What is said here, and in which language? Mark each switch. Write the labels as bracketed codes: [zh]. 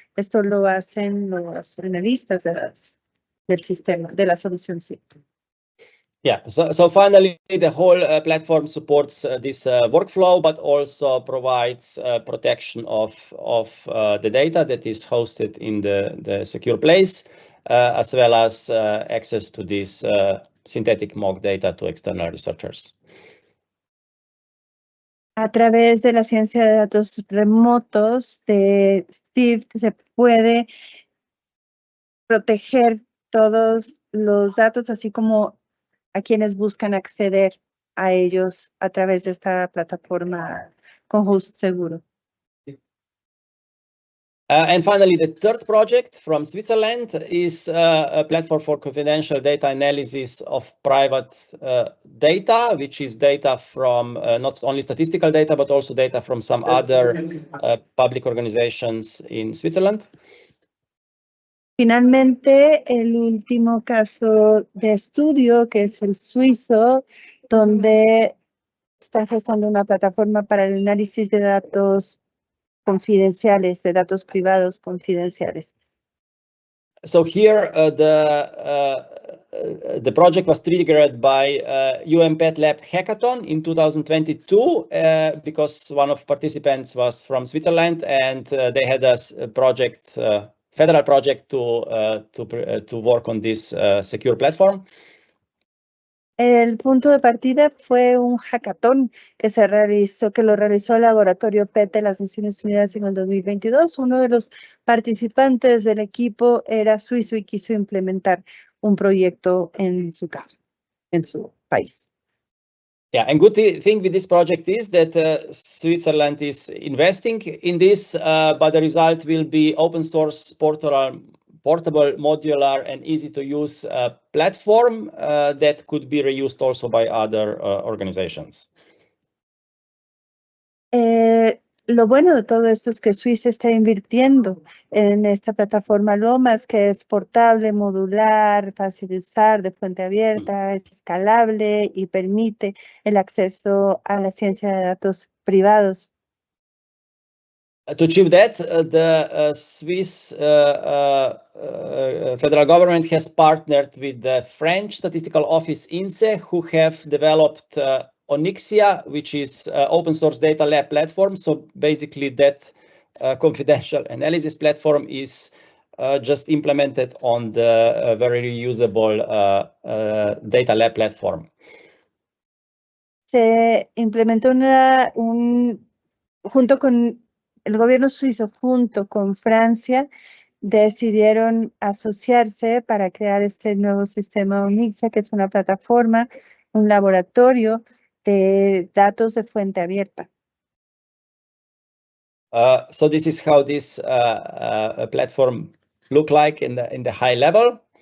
[es] Esto lo hacen los analistas de datos del sistema, de la solución SIP. [en] Yeah, so finally, the whole platform supports this workflow, but also provides protection of the data that is hosted in the secure place, as well as access to this synthetic mock data to external researchers. [es] A través de la ciencia de datos remotos de SIP se puede proteger todos los datos, así como a quienes buscan acceder a ellos a través de esta plataforma con host seguro. [en] And finally, the third project from Switzerland is a platform for confidential data analysis of private data, which is data from not only statistical data, but also data from some other public organizations in Switzerland. [es] Finalmente, el último caso de estudio, que es el suizo, donde está gestando una plataforma para el análisis de datos confidenciales, de datos privados confidenciales. [en] So here, the project was triggered by UMPET Lab Hackathon in 2022 because one of participants was from Switzerland, and they had a project, federal project to work on this secure platform. [es] El punto de partida fue un hackathon que lo realizó el laboratorio PET de las Naciones Unidas en el 2022. Uno de los participantes del equipo era suizo y quiso implementar un proyecto en su casa, en su país. [en] Yeah, and good thing with this project is that Switzerland is investing in this, but the result will be open source portable, modular, and easy to use platform that could be reused also by other organizations. [es] Lo bueno de todo esto es que Suiza está invirtiendo en esta plataforma Lomas, que es portable, modular, fácil de usar, de fuente abierta, escalable y permite el acceso a la ciencia de datos privados. [en] To achieve that, the Swiss federal government has partnered with the French statistical office INSEE, who have developed Onyxia, which is open source data lab platform. So basically that confidential analysis platform is just implemented on the very reusable data lab platform. [es] Se implementó junto con el gobierno suizo, junto con Francia, decidieron asociarse para crear este nuevo sistema Onyxia, que es una plataforma, un laboratorio de datos de fuente abierta. [en] So this is how this platform look like in the high level.